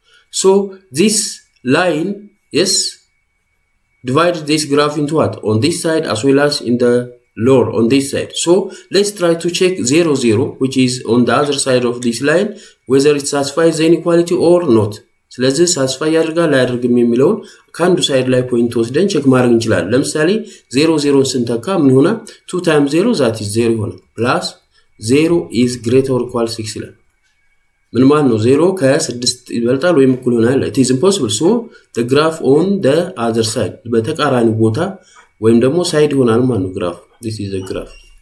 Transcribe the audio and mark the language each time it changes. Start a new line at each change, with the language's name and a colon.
English: So this line, yes, divide this graph into what? On this side as well as in the lower on this side. So let's try to check 0 0 which is on the other side of this line whether it satisfies the inequality or not.
Amharic: ስለዚህ satisfy ያደርጋል አያደርግም የሚለውን ከአንዱ ሳይድ ላይ ፖይንት ወስደን ቼክ ማድረግ እንችላለን። ለምሳሌ 0 0 ስንተካ ምን ይሆናል?
English: 2 times 0 that is 0 ይሆናል plus 0 is greater or equal 6
Amharic: ይላል። ምን ማለት ነው? 0 ከ6 ይበልጣል ወይም እኩል ይሆናል?
English: It is impossible. So the graph on the other side
Amharic: በተቃራኒ ቦታ ወይም ደግሞ ሳይድ ይሆናል ማለት ነው graph.
English: This is a graph.